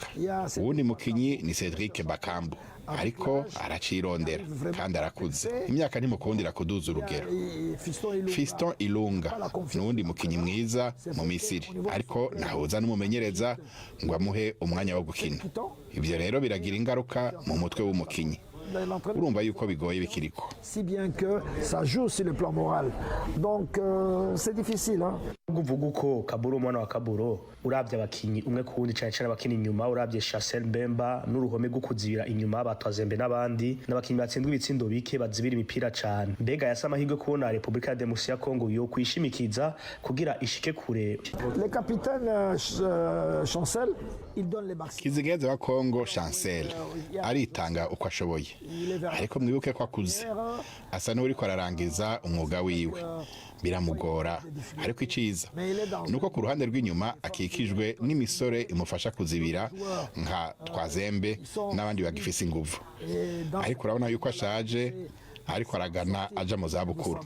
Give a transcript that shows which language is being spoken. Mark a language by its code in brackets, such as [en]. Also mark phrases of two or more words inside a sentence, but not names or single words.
[rn] Uwundi mukinyi ni Cedric Bakambu, ariko aracirondera kandi arakuze, imyaka ntimukundira kuduza urugero. Fiston Ilunga n'uwundi mukinyi mwiza mu Misiri, ariko nahuza n'umumenyereza ngo amuhe umwanya wo gukina. Ibyo rero biragira ingaruka mu mutwe w'umukinyi. Urumva yuko bigoye bikiriko. [fr] Si bien que ça joue sur le plan moral. Donc c'est difficile hein. [rn] Uvuga uko Kaburo umwana wa Kaburo urabye abakinyi umwe kuwundi cyane cyane abakinyi inyuma urabye Chancel Mbemba n'uruhome rwo kuzibira inyuma batwazembe n'abandi n'abakinyi batsindwa ibitsindo bike bazibira imipira cyane. Mbega yasa amahirwe kubona Republika ya Demokarasi ya Kongo yo kwishimikiza kugira ishike kure. [fr] Le capitaine Chancel il donne les maximum. [rn] Kizigeze wa Kongo Chancel aritanga uko ashoboye, ariko mwibuke ko akuze, asa n'uri ko ararangiza umwuga wiwe, biramugora. Ariko iciza nuko ku ruhande rw'inyuma akikijwe n'imisore imufasha kuzibira nka Twazembe n'abandi bagifise inguvu, ariko urabona yuko ashaje, ariko aragana aja mu zabukuru.